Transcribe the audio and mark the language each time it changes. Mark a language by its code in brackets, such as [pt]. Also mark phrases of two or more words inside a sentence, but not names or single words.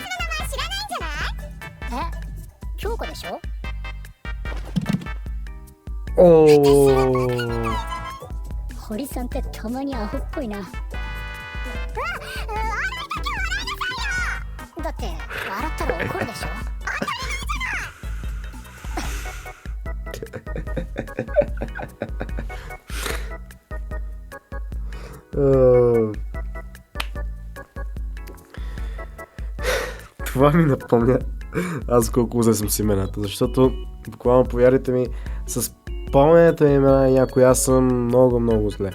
[ja] え、京子でしょ？お堀さんってたまにアホっぽいな。笑いだけ笑いなさいよ。だって笑ったら怒るでしょ。 [bg] Това ми напомня аз колко зле съм с имената, защото буквално, повярвайте ми, с спомнянето на имена някой аз съм много зле.